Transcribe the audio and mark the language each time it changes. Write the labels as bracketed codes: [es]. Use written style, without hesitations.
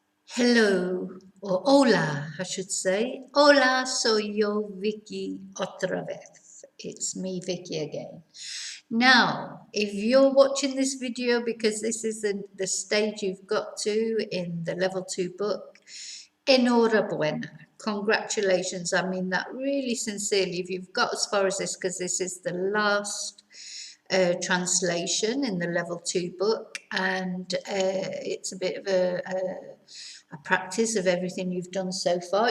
[en] Hello, or hola, I should say. [es] Hola, soy yo, Vicky, otra vez. [en] It's me, Vicky, again. Now, if you're watching this video because this is the stage you've got to in the level 2 book, enhorabuena. Congratulations. I mean that really sincerely. If you've got as far as this, because this is the last translation in the level 2 book, and it's a bit of a practice of everything you've done so far.